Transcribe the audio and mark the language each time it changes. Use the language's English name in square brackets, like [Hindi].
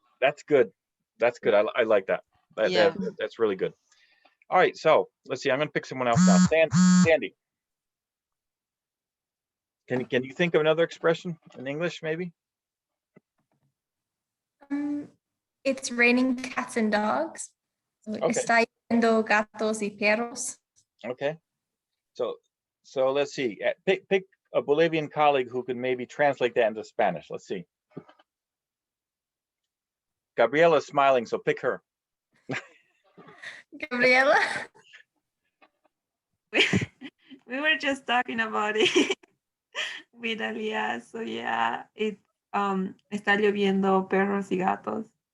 [English] That's good. That's good. I like that. That's really good. All right, so let's see. I'm going to pick someone else now. Sandy. Can you think of another expression in English, maybe? It's raining cats and dogs. Okay. [Spanish] Está lloviendo gatos y perros. [English] Okay. So let's see. Pick a Bolivian colleague who can maybe translate that into Spanish. Let's see. Gabriela's smiling, so pick her. Gabriela. We were just talking about it with Alia. So yeah, it [Spanish] está lloviendo perros y gatos.